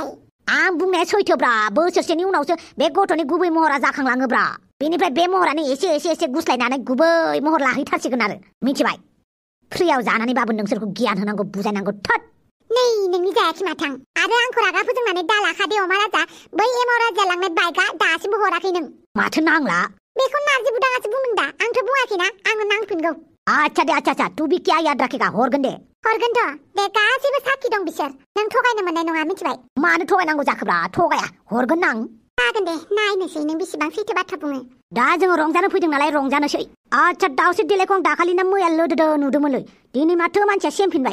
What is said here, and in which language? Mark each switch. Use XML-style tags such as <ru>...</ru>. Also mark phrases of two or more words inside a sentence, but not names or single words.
<brx>आं बुंनाया सैथोब्रा बोसोरसेनि उनावसो बे गथ'नि गुबै महरा जाखांलाङोब्रा बेनिफ्राय बे महरानो एसे गुस्लायनानै गुबै महर लाहैथारसिगोन आरो मिथिबाय फ्रियाव जानानैबाबो नोंसोरखौ गियान होनांगौ बुजायनांगौ थोद नै नोंनि जायाखै माथां आरो आंखौ रागा फोजोंनानै दालाखा दे अमा राजा बै एमाव राजा लांनाय बाइकआ दासिमबो हराखै नों माथो नांला बेखौ नारजि बुदाङासो बुंदों दा आंथ' बुङाखैना आंनो नांफिनगौ</brx> <hi>अच्छा तू भी क्या याद रखेगा हरगोन दे</hi> <brx>हरगोनथ' दे गासैबो साखि दं बिसोर नों थगायनो मोननाय नङा मिथिबाय मानो थगायनांगौ जाखोब्रा थगाया हरगोन आं जागोन दे नायनोसै नों बेसेबां सैथो बाथ्रा बुङो दा जोङो रंजानो फैदों नालाय रंजानोसै आच्छा दाउस्रि देलायखौ आं दाखालिना मैया लोदोदो नुदोंमोनलै दिनै माथो मानसिया सेमफिनबाय</brx>